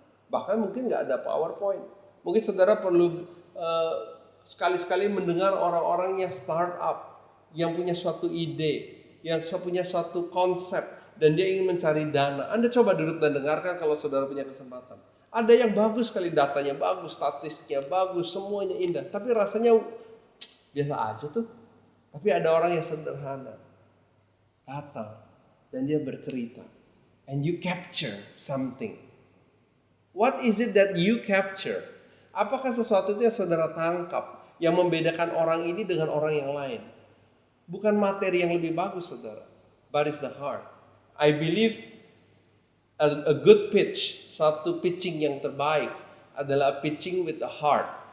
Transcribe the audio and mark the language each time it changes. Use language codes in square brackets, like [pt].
[id] Bahkan mungkin nggak ada PowerPoint. Mungkin saudara perlu sekali-sekali mendengar orang-orang yang startup, yang punya suatu ide, yang punya suatu konsep, dan dia ingin mencari dana. Anda coba duduk dan dengarkan kalau saudara punya kesempatan. Ada yang bagus sekali, datanya bagus, statistiknya bagus, semuanya indah. Tapi rasanya biasa aja tuh. Tapi ada orang yang sederhana, datang, dan dia bercerita. [en] And you capture something. What is it that you capture? [id] Apakah sesuatu itu yang saudara tangkap yang membedakan orang ini dengan orang yang lain? Bukan materi yang lebih bagus saudara, [en] but it's the heart. I believe a good pitch, [id] suatu pitching yang terbaik adalah pitching [en] with the heart.